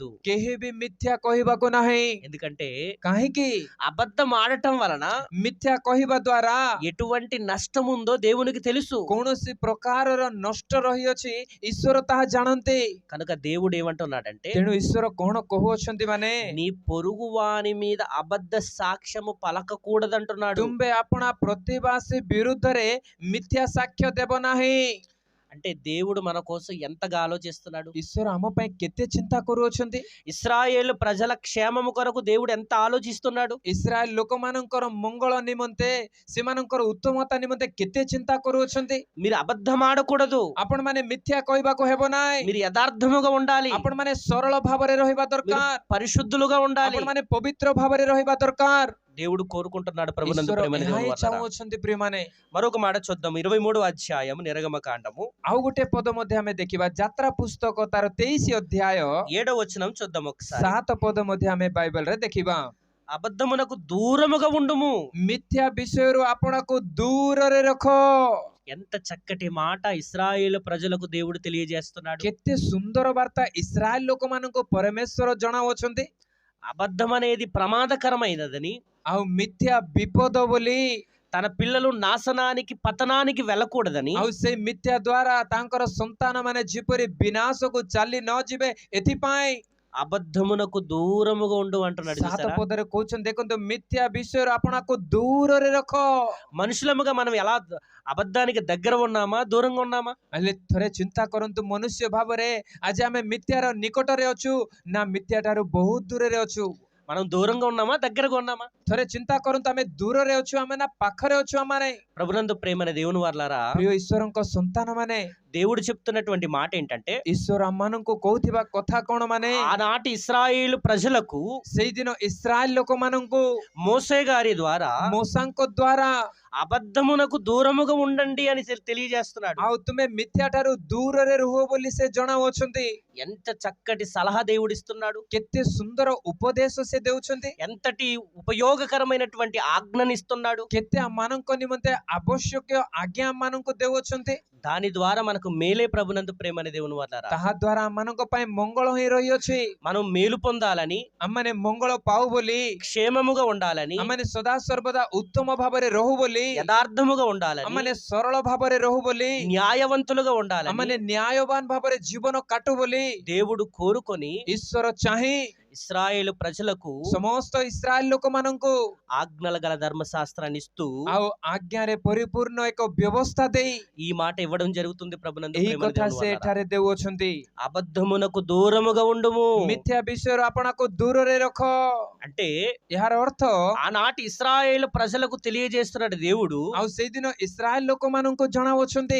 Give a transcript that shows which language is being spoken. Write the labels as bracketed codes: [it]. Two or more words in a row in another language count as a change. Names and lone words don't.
[or] କେହି ବି ମିଥ୍ୟା କହିବାକୁ ନାହିଁ। [te] ఎందుకంటే [or] କାହିଁକି? [te] అబద్ధం ఆడటం వలన [or] ମିଥ୍ୟା କହିବା ଦ୍ୱାରା [te] ఎటువంటి నష్టం ఉందో దేవునికి తెలుసు. [or] କୌଣସି ପ୍ରକାରର ନଷ୍ଟ ରହିଅଛି ଈଶ୍ୱର ତାହା ଜାଣନ୍ତି। [te] కనుక దేవుడు ఏమంటున్నాడంటే, [or] ତେଣୁ ଈଶ୍ୱର କଣ କହୁଅଛନ୍ତି ମାନେ, [te] నీ పొరుగు వాని మీద అబద్ధ సాక్ష్యము పలకకూడదంటున్నాడు. [or] ତୁମ୍ଭେ ଆପଣା ପ୍ରତିବାସୀ ବିରୁଦ୍ଧରେ ମିଥ୍ୟା ସାକ୍ଷ୍ୟ ଦେବ ନାହିଁ। [te] అంటే దేవుడు మన కోసం ఎంతగా ఆలోచిస్తున్నాడు. [or] ଈଶ୍ୱର ଆମ ପାଇଁ କେତେ ଚିନ୍ତା କରୁଅଛନ୍ତି। [te] ఇశ్రాయేలు ప్రజల క్షేమము కొరకు దేవుడు ఎంత ఆలోచిస్తున్నాడు. [or] ଇସ୍ରାଏଲ ଲୋକମାନଙ୍କର ମଙ୍ଗଳ ନିମନ୍ତେ, ସେମାନଙ୍କର ଉତ୍ତମତା ନିମନ୍ତେ କେତେ ଚିନ୍ତା କରୁଅଛନ୍ତି। [te] మీరు అబద్ధం ఆడకూడదు, [or] ଆପଣ ମାନେ ମିଥ୍ୟା କହିବାକୁ ହେବ ନାହିଁ। [te] మీరు యథార్థముగా ఉండాలి, [or] ଆପଣ ମାନେ ସରଳ ଭାବରେ ରହିବା [te] మీరు [or] ଦରକାର। [te] పరిశుద్ధులుగా ఉండాలి. [or] ଆପଣ ମାନେ ପବିତ୍ର ଭାବରେ ରହିବା దరକାର। [te] దేవుడు కోరుకుంటున్నాడు. ప్రభునందు [or] ଈଶ୍ୱର [te] ప్రేమైన [or] ଏହା [te] దేవుని [or] ହିଁ [te] వర్లారా, [or] ଚାହୁଁଅଛନ୍ତି ప్రియମାନେ। [te] మరొక మాట చూద్దాం. 23వ అధ్యాయం నిర్గమకాండము [or] ଆଉ ଗୋଟେ ପଦ ମଧ୍ୟ ଆମେ ଦେଖିବା, ଯାତ୍ରା ପୁସ୍ତକ ତାର 23 ଅଧ୍ୟାୟ [te] 7వ వచనం చూద్దాం ఒకసారి. [or] 7 ପଦ ମଧ୍ୟ ଆମେ ବାଇବେଲରେ ଦେଖିବା। [te] అబద్ధమునకు దూరముగా ఉండుము. [or] ମିଥ୍ୟା ବିଷୟରୁ ଆପଣଙ୍କୁ ଦୂରରେ ରଖ। [te] ఎంత చక్కటి మాట ఇశ్రాయేలు ప్రజలకు దేవుడు తెలియజేస్తున్నాడు. [or] କେତେ ସୁନ୍ଦର ବାର୍ତ୍ତା ଇସ୍ରାଏଲ ଲୋକମାନଙ୍କୁ ପରମେଶ୍ୱର ଜଣାଉଅଛନ୍ତି। [te] అబద్ధం అనేది ప్రమాదకరమైనదని, [or] ଆଉ ମିଥ୍ୟା ବିପଦ ବୋଲି, [te] తన పిల్లలు నాశనానికి పతనానికి వెళ్ళకూడదని, [or] ଆଉ ସେଇ ମିଥ୍ୟା ଦ୍ୱାରା ତାଙ୍କର ସନ୍ତାନ ମାନେ ଯେପରି ବିନାଶକୁ ଚାଲି ନ ଯିବେ ଏଥିପାଇଁ [te] అబద్ధమునకు దూరముగా ఉండు అంటున్నాడు. 7 చూసారా? [or] ପଦରେ କହୁଛନ୍ତି, ଦେଖନ୍ତୁ ମିଥ୍ୟା ବିଷୟରୁ ଆପଣଙ୍କୁ ଦୂରରେ ରଖ। [te] మనుషులముగా మనం ఎలా అబద్ధానికి దగ్గర ఉన్నామా, దూరంగా ఉన్నామా? [or] ହେଲେ ଥରେ ଚିନ୍ତା କରନ୍ତୁ, ମନୁଷ୍ୟ ଭାବରେ ଆଜି ଆମେ ମିଥ୍ୟାର ନିକଟରେ ଅଛୁ ନା ମିଥ୍ୟା ଠାରୁ ବହୁତ ଦୂରରେ ଅଛୁ? [te] మనం దూరంగా ఉన్నామా, దగ్గరగా ఉన్నామా? [or] ଥରେ ଚିନ୍ତା କରନ୍ତୁ, ଆମେ ଦୂରରେ ଅଛୁ ଆମେ ନା ପାଖରେ ଅଛୁ ଆମେ? [te] ప్రభునందు ప్రేమైన దేవుని వర్లారా, [or] ପ୍ରିୟ ଈଶ୍ୱରଙ୍କ ସନ୍ତାନ ମାନେ, [te] దేవుడు చెప్తున్నటువంటి మాట ఏంటంటే, [or] ଈଶ୍ୱର ଆମମାନଙ୍କୁ କହୁଥିବା କଥା କଣ ମାନେ, [te] ఆనాటి ఇశ్రాయేలు ప్రజలకు [or] ସେଇଦିନ ଇସ୍ରାଏଲ ଲୋକମାନଙ୍କୁ [te] మోసే గారి ద్వారా [or] ମୂଷାଙ୍କ ଦ୍ୱାରା [te] అబద్ధమునకు దూరముగా ఉండండి అని తెలియజేస్తున్నాడు. [or] ଆଉ ତୁମେ ମିଥ୍ୟା ଠାରୁ ଦୂରରେ ରୁହ ବୋଲି ସେ ଜଣାଉଅଛନ୍ତି। [te] ఎంత చక్కటి సలహా దేవుడిస్తున్నాడు, [or] କେତେ ସୁନ୍ଦର ଉପଦେଶ ସେ ଦେଉଛନ୍ତି, [te] ఎంతటి ఉపయోగకరమైనటువంటి ఆజ్ఞనిస్తున్నాడు. [or] କେତେ ଆମମାନଙ୍କ ନିମନ୍ତେ ଆବଶ୍ୟକୀୟ ଆଜ୍ଞା ଆମମାନଙ୍କୁ ଦେଉଅଛନ୍ତି। [te] దాని ద్వారా మనకు మేలే ప్రభునందు ప్రేమ అనే దేవుని వాళ్ళారా. [or] ତାହା ଦ୍ୱାରା ଆମମାନଙ୍କ ପାଇଁ ମଙ୍ଗଳ ହିଁ ରହିଅଛି। [te] మనం మేలు పొందాలని, [or] ଆମମାନେ ମଙ୍ଗଳ ପାଉ ବୋଲି, [te] క్షేమముగా ఉండాలని, [or] ଆମମାନେ ସଦା ସର୍ବଦା ଉତ୍ତମ ଭାବରେ ରହୁ ବୋଲି, [te] యథార్థముగా ఉండాలని, [or] ଆମମାନେ ସରଳ ଭାବରେ ରହୁ ବୋଲି, [te] న్యాయవంతులుగా ఉండాలని [or] ଆମମାନେ న్యాୟବାନ ଭାବରେ ଜୀବନ କାଟୁ ବୋଲି [te] దేవుడు కోరుకొని [or] ଈଶ୍ୱର ଚାହିଁ [te] ఇశ్రాయేలు ప్రజలకు [or] ସମସ୍ତ ଇସ୍ରାଏଲ ଲୋକମାନଙ୍କୁ [te] ఆజ్ఞల గల ధర్మశాస్త్రాన్ని ఇస్తూ [or] ଆଉ ଆଜ୍ଞାରେ ପରିପୂର୍ଣ୍ଣ ଏକ ବ୍ୟବସ୍ଥା ଦେଇ [te] ఈ మాట ఇవ్వడం జరుగుతుంది ప్రభునందు [or] ଏହି [te] ప్రేమ [or] କଥା [te] దేవుని [or] ସେ [te] వాళ్ళారా. [or] ଏଠାରେ ଦେଉଅଛନ୍ତି। [te] అబద్ధమునకు దూరముగా ఉండుము [or] ମିଥ୍ୟା ବିଷୟରୁ ଆପଣାକୁ ଦୂରରେ ରଖ। [te] అంటే [or] ଏହାର ଅର୍ଥ [te] ఆనాటి ఇశ్రాయేలు ప్రజలకు తెలియజేస్తున్నాడు దేవుడు. [or] ଆଉ ସେଇଦିନ ଇସ୍ରାଏଲ ଲୋକମାନଙ୍କୁ ଜଣାଉଛନ୍ତି,